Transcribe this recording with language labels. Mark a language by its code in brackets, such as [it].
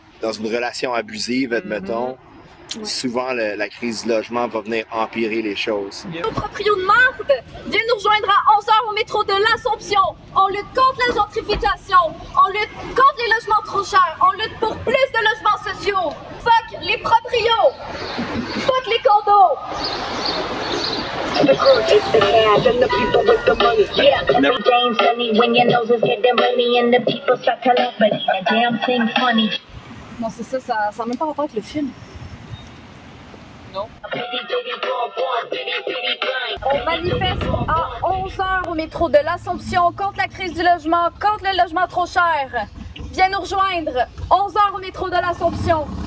[fr] Dans une relation abusive, admettons, souvent la crise du logement va venir empirer les choses. Nos proprios de marde, viens nous rejoindre à 11h au métro de l'Assomption. On lutte contre la gentrification, on lutte contre les logements trop chers, on lutte pour plus de logements sociaux. Fuck les proprios, fuck les condos. [en] The crew takes the cash and the people with the money. Yeah, every game's funny when your nose is getting money and the people start to laugh, but ain't a damn thing funny. [fr] Non, c'est ça n'a même pas rapport avec le film. Non? On manifeste à 11h au métro de l'Assomption contre la crise du logement, contre le logement trop cher. Viens nous rejoindre, 11h au métro de l'Assomption.